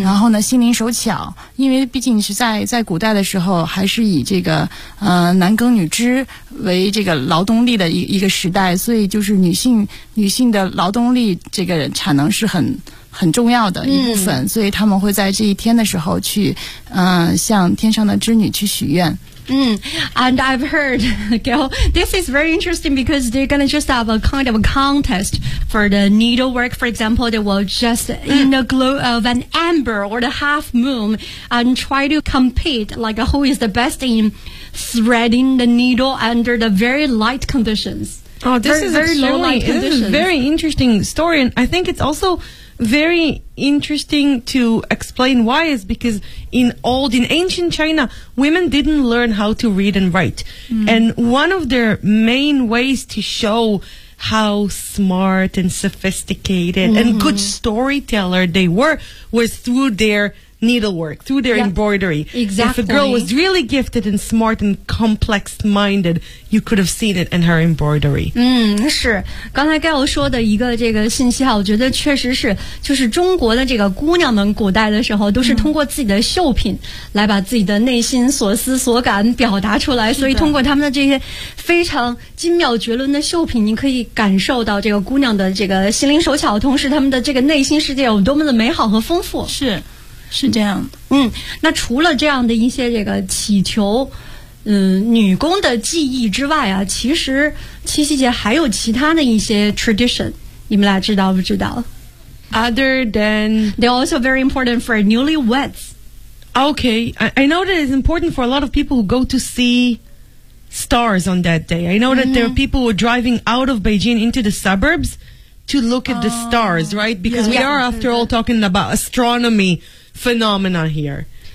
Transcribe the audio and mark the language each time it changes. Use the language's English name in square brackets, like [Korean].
[Chinese] 然后呢心灵手巧，因为毕竟是在古代的时候还是以这个男耕女织为这个劳动力的一个时代，所以就是女性的劳动力这个产能是很重要的一部分，嗯，所以他们会在这一天的时候去向天上的织女去许愿。 [English] And I've heard, okay, this is very interesting because they're going to just have a kind of a contest for the needlework. For example, they will just in the glow of an amber or the half moon and try to compete, like who is the best in threading the needle under the very light conditions. Oh, this is very low light conditions. This is a very interesting story. And I think it's also... very interesting to explain why is because in ancient China, women didn't learn how to read and write. Mm. And one of their main ways to show how smart and sophisticated and good storyteller they were was through their needlework, through their embroidery. Exactly. If a girl was really gifted and smart and complex minded, you could have seen it in her embroidery. [Chinese] 是刚才 Gail 说的一个这个信息啊，我觉得确实是，就是中国的这个姑娘们古代的时候都是通过自己的绣品来把自己的内心所思所感表达出来，所以通过他们的这些非常精妙绝伦的绣品，你可以感受到这个姑娘的这个心灵手巧，同时他们的这个内心世界有多么的美好和丰富。是这样的。那除了这样的一些这个祈求女工的技艺之外啊，其实七夕节还有其他的一些 tradition， 你们俩知道不知道？ [English] Other than they're also very important for newlyweds. Okay, I know that it's important for a lot of people who go to see stars on that day. I know that there are people who are driving out of Beijing into the suburbs to look at the stars, right? Because we are after all talking about astronomy phenomena here.